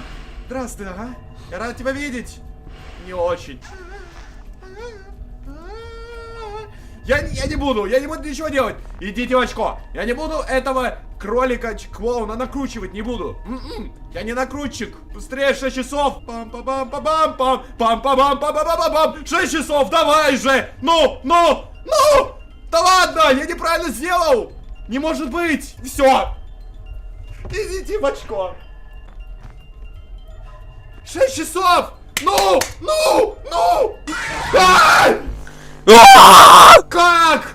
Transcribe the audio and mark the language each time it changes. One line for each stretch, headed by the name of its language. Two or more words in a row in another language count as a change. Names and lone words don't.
Russian: Здравствуй, ага. Я рад тебя видеть. Не очень. Я не буду ничего делать. Идите в очко. Я не буду этого кролика-клоуна накручивать, не буду. Я не накрутчик. Быстрее, 6 часов. Пам-па-бам-па-бам-пам. Пам-па-бам-па-бам-па-бам. 6 часов, давай же. Ну. Да ладно, я неправильно сделал. Не может быть. Все. Идите в очко. 6 часов. Ну. Как?